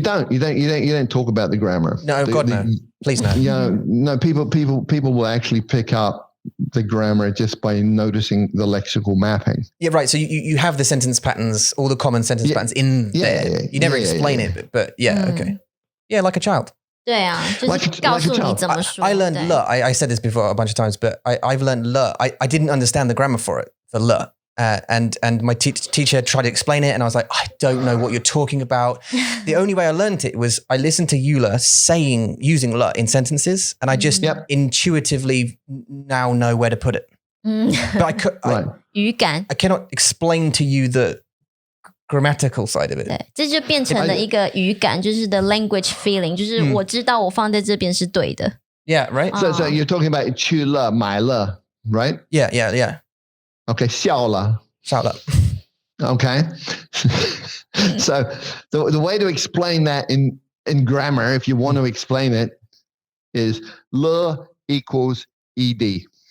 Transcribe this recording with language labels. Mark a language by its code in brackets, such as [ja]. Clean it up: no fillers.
[en] don't talk about the grammar. No, no. Please no. No, people will actually pick up the grammar just by noticing the lexical mapping. Yeah, right. So you have the sentence patterns, all the common sentence patterns in there. You never explain it, but okay. Yeah, like a child. [zh] 对啊，就是告诉你怎么说。 [en] I learned le. I said this before a bunch of times, but I've learned le. I didn't understand the grammar for le. And my teacher tried to explain it, and I was like, I don't know what you're talking about. The only way I learned it was I listened to Eula using le in sentences, and I just intuitively now know where to put it. But I cannot explain to you the grammatical side of it. [zh] 对，这就变成了一个语感，就是 [en] the language feeling， [zh] 就是我知道我放在这边是对的。 [en] Yeah, right. So you're talking about [zh] 去了买了, [en] right? Yeah. Okay, [zh] 笑了. [en] Okay. So the way to explain that in grammar, if you want to explain it, is le equals ed.